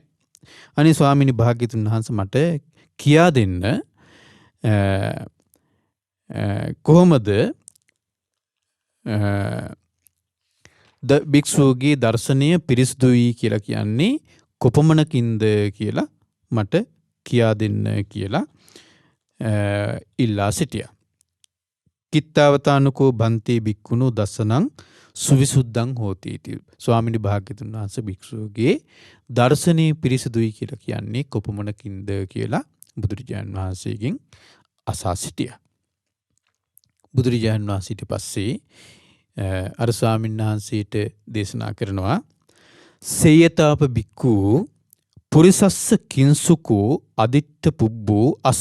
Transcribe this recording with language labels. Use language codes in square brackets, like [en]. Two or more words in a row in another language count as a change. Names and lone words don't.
[si] අනේ ස්වාමීනි භාග්‍යතුන් වහන්සේ මට කියා දෙන්න කොහොමද භික්ෂුවගේ දර්ශනය පිරිසුදුයි කියලා කියන්නේ කොපමණකින්ද කියලා මට කියා දෙන්න කියලා ඉල්ලා සිටියා. [pi] කිත්තාවතානුකෝ බන්තේ භික්ඛුනෝ දස්සනං සුවිසුද්ධං හෝති इति. [si] ස්වාමීනි භාග්‍යතුන් වහන්සේ භික්ෂුවගේ දර්ශනීය පිරිසුදුයි කියලා කියන්නේ කොපමණකින්ද කියලා බුදුරජාණන් වහන්සේගෙන් අසා සිටියා. බුදුරජාණන් වහන්සේට පස්සේ අර ස්වාමීන් වහන්සේට දේශනා කරනවා [pi] සේයතාප බික්ඛු පුරිසස්ස කිංසුකෝ අදිත්ත පුබ්බෝ අස්ස.